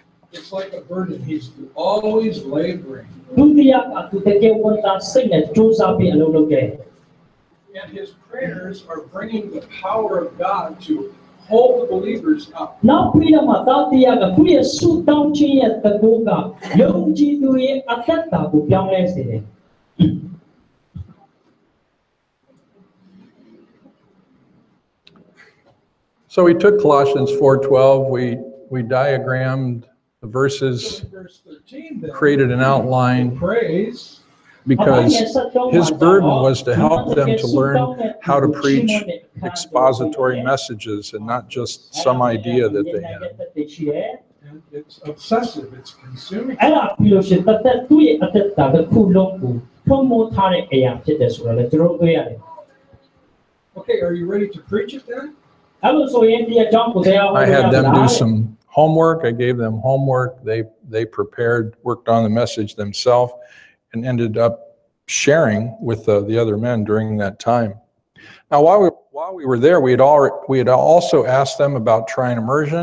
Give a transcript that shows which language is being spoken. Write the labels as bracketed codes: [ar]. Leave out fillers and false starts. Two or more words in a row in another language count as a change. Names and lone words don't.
[en] it's like a burden. He's always laboring. [my] ဒုတိယကသူတကယ်ဝန်တာစိတ်နဲ့ကြိုးစားပြီးအလုပ်လုပ်ခဲ့ [en] And his prayers are bringing the power of God to hold the believers up. [my] နောက်ပြီးတော့မှသာတရားကသူရဲ့ဆုတောင်းခြင်းရဲ့တကူကယုံကြည်သူရဲ့အသက်တာကိုပြောင်းလဲစေတယ် [en] So we took Colossians 4:12, we diagrammed the verses, Verse 13 then, created an outline praise. because his burden was to help them to learn how to preach expository messages and not just some idea that they had. And it's obsessive, it's consuming. [my] အဲ့ဒါပြီးလို့ရှိရင်တသက်သူ့ရဲ့အသက်တာတစ်ခုလုံးကိုထုံးမိုးထားတဲ့အရာဖြစ်တယ်ဆိုတော့လည်းကျွန်တော်တွေ့ရတယ် [en] Okay, are you ready to preach it then? [my] အဲ့လိုဆိုရင်ဒီအကြောင်းကိုတရားဟော [en] I had them do some homework. I gave them homework. They prepared, worked on the message themselves, and ended up sharing with the other men during that time. Now, while we were there, we had also asked them about trine immersion.